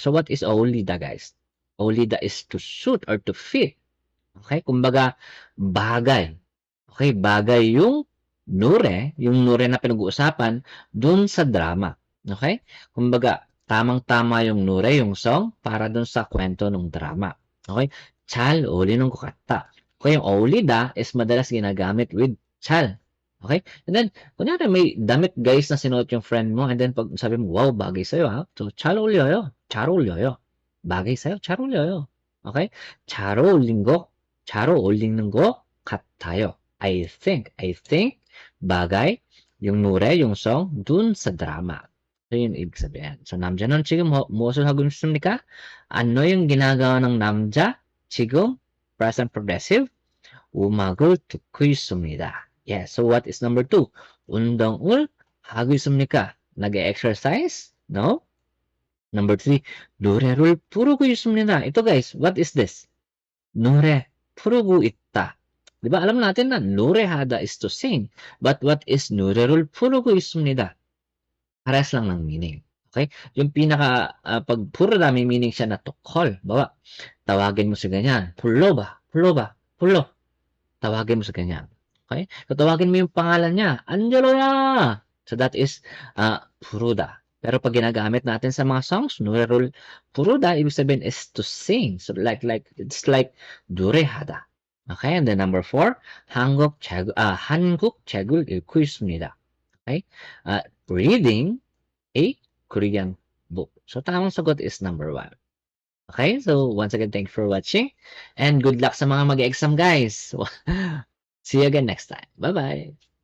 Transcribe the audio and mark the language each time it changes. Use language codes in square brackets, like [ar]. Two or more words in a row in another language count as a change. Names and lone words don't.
[en] So, what is 어울리다, guys? 어울리다 is to suit or to fit. Okay? [tl] Kumbaga, bagay. Okay? Bagay yung nure na pinag-uusapan dun sa drama. Okay? Kumbaga, tamang-tama yung nure, yung song, para dun sa kwento ng drama. [ko] Okay? 잘 어울리는 것 같다. [tl] Okay? Yung 어울리다 is madalas ginagamit with 잘. Okay? [en] And then, [tl] kunyari may damit guys na sinuot yung friend mo, and then pag sabi mo, wow, bagay sa'yo ha? So, [ko] 잘 어울려요. [tl] bagay sa'yo, [ko] 잘 어울려요. Okay? 잘 어울리는 거 같아요. [en] I think, [tl] bagay, yung 노래, yung song, dun sa drama. So, yun ibig sabihin. So, [ko] 남자는 지금 무엇을 하고 있습니까? [tl] Ano yung ginagawa ng [ko] 남자? 지금, [en] present progressive, [ko] 음악을 듣고 있습니다. [en] Yeah, so what is number 2? [ko] 운동을 하고 있습니까? [tl] nag-exercise? No? Number 3, [ko] 노래를 부르고 있습니다. [tl] Ito guys, [en] what is this? [ko] 노래 부르고 있다. [tl] Diba alam natin na 노래하다 is [en] to sing. But what is [ko] 노래를 부르고 있습니다? [tl] Parehas lang ng meaning. Okay? Yung pinaka, pag 부르다, may meaning siya na [en] to call. [tl] Bawa, tawagin mo sa ganyan. 불러봐. Tawagin mo sa ganyan. Okay? So, tawagin mo yung pangalan niya. Angeloya! [en] So, that is 부르다. [tl] Pero pag ginagamit natin sa mga songs, [ko] 노래를 부르다, [tl] ibig sabihin is [en] to sing. So, it's like 노래하다. Okay? And then number 4, [ko] 한국 책을 읽고 있습니다. [en] Okay? Reading a Korean book. So, [tl] tamang sagot is number 1. Okay? [en] So, once again, thank you for watching. And good luck [tl] sa mga mag-exam, [en] guys. See you again next time. Bye-bye.